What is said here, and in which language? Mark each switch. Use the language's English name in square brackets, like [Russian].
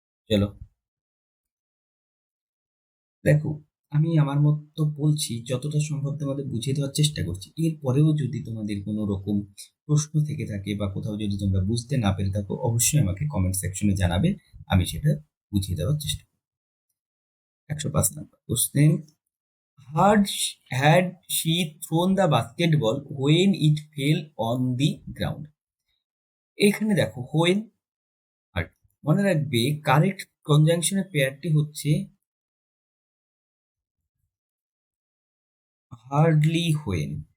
[Bangla] চলো দেখো, আমি আমার মতো বলছি, যতটা সম্ভব তোমাদের বুঝিয়ে দেওয়ার চেষ্টা করছি। এরপরেও যদি তোমাদের কোনো রকম প্রশ্ন থেকে থাকে বা কোথাও যদি তোমরা বুঝতে না পেরে থাকো, অবশ্যই আমাকে কমেন্ট সেকশনে জানাবে, আমি সেটা বুঝিয়ে দেওয়ার চেষ্টা করব। 105 নম্বর question, [English] Had had she thrown the basketball when it fell on the ground? [Bangla] এখানে দেখো when আর, মনে রাখবে কারেক্ট কনজাংশনের পেয়ারটি হচ্ছে হার্ডলি when।